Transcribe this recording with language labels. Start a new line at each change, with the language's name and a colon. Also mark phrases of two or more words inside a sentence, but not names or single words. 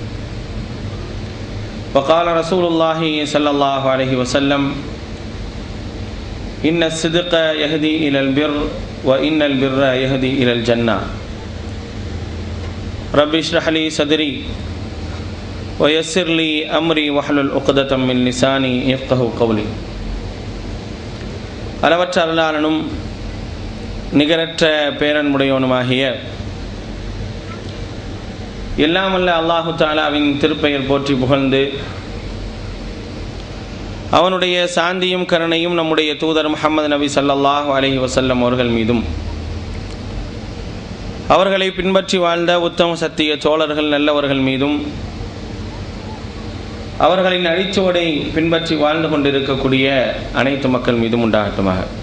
Arabic: وقال رسول الله صلى الله عليه وسلم إن الصدق يهدي إلى البر وإن البر يهدي إلى الجنة. رب اشرح لي صدري ويسر لي أمري واحلل عقدة من لساني يفقهوا قولي.
Tamil: அளவற்ற அருளாளனும் நிகரற்ற பேரன்புடையவனுமாகிய எல்லாமல்ல அல்லாஹு தஆலாவின் திருப்பெயர் போற்றி புகழ்ந்து அவனுடைய சாந்தியும் கருணையும் நம்முடைய தூதர் முஹம்மது நபி
Arabic: صلى الله عليه وسلم
Tamil: அவர்கள் மீதும் அவர்களை பின்பற்றி வாழ்ந்த உத்தம சத்திய தோழர்கள் நல்லவர்கள் மீதும் அவர்களின் அடிச்சுவடை பின்பற்றி வாழ்ந்து கொண்டிருக்கக்கூடிய அனைத்து மக்கள் மீதும் உண்டாகட்டுமாக.